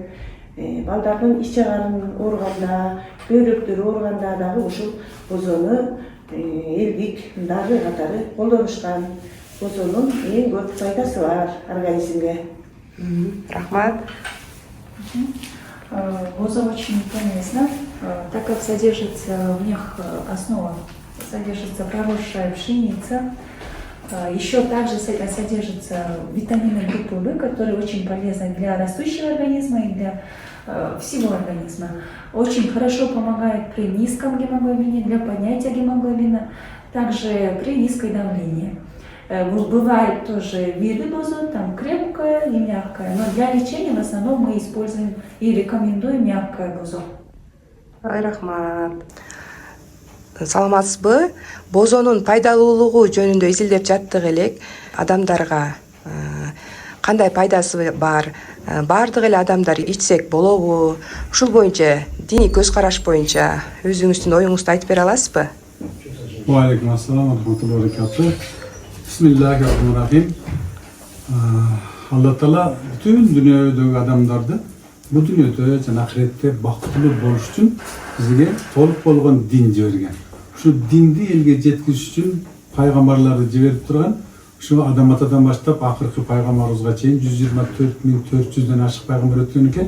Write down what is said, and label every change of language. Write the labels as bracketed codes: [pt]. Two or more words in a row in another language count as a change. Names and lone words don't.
[ky] Балдардын ич чагарынын ооруганда, көйрөктөрү ооруганда дагы ушул бозону элдик дары катары колдонушкан. Бозонун эң көп пайдасы бар организмге. Рахмат. [ru] Боза очень полезна, так как содержится в них основа, содержится проросшая пшеница. Еще также содержатся витамины группы В, которые очень полезны для растущего организма и для всего организма. Очень хорошо помогает при низком гемоглобине, для поднятия гемоглобина, также при низкой давлении. Бывают тоже виды бозон, там крепкая и мягкая, но для лечения в основном мы используем и рекомендуем мягкое бозо. [ky] Рахмат. Саламатсызбы? Бозонун пайдалуулугу жөнүндө изилдеп жаттык элек. Адамдарга кандай пайдасы бар? Бардык эле адамдар ичсек болобу? Ушул боюнча диний көз караш боюнча өзүңүздүн оюңузду айтып бере аласызбы? [ar] عليكم السلام رحمة الله وبركاته. بسم الله الرحمن الرحيم. [ky] Алла Таала бүтүн дүйнөдөгү адамдарды бул дүйнөдө жана ахиретте бактылуу болуш үчүн бизге толук болгон дин жиберген. Ушу динди элге жеткизиш үчүн пайгамбарларды жиберип турган. Ушу Адам атадан баштап акыркы пайгамбарыбызга чейин 124.400дөн ашык пайгамбар өткөн экен.